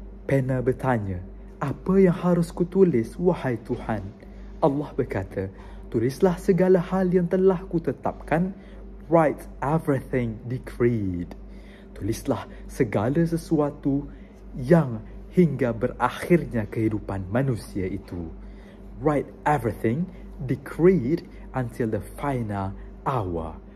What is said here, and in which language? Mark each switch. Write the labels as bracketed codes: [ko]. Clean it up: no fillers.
[id] Pena bertanya, "Apa yang harus kutulis, wahai Tuhan?" Allah berkata, "Tulislah segala hal yang telah kutetapkan." [en] Write everything decreed. [id] Tulislah segala sesuatu yang hingga berakhirnya kehidupan manusia itu. [en] Write everything decreed until the final hour.